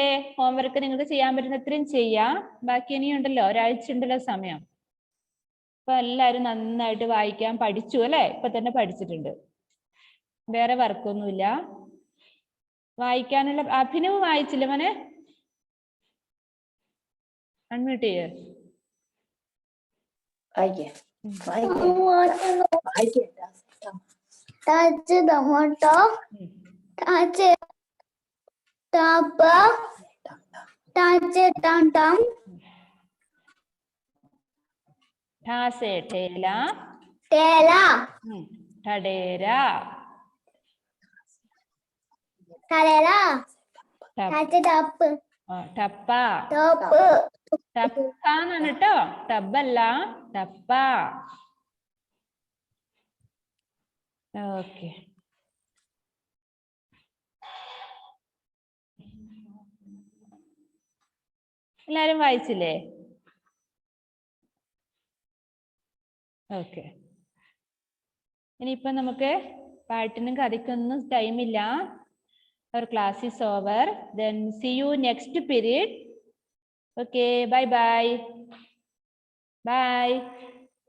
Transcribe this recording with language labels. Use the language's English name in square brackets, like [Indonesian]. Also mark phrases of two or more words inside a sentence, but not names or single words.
[Malayalam] ഹോംവർക്ക് നിങ്ങൾക്ക് ചെയ്യാൻ പറ്റുന്ന ഇത്രയും ചെയ്യാം. ബാക്കി ഇനിയുണ്ടല്ലോ, ഒരാഴ്ച ഉണ്ടല്ലോ സമയം. അപ്പൊ എല്ലാരും നന്നായിട്ട് വായിക്കാൻ പഠിച്ചു അല്ലെ? ഇപ്പൊ തന്നെ പഠിച്ചിട്ടുണ്ട്. വേറെ വർക്കൊന്നുമില്ല. വായിക്കാനുള്ള അഭിനവ് വായിച്ചില്ല മോനെ? അൺമ്യൂട്ട് ചെയ്യേ. Tata tomato, tata tapa, tata tam tam, ഠാസെ ഠേല tela, ഠഡേര. kadela, tata tap, ടപ്പ. top, ടപ്പാന്നാണ് കേട്ടോ, ടബല്ല, ടപ്പ. ഓക്കെ. എല്ലാരും വായിച്ചില്ലേ? ഓക്കെ. ഇനിയിപ്പൊ നമുക്ക് പാട്ടിനും കഥയ്ക്കൊന്നും ടൈമില്ല. [English] Our class is over. Then see you next period. Okay, bye bye. Bye.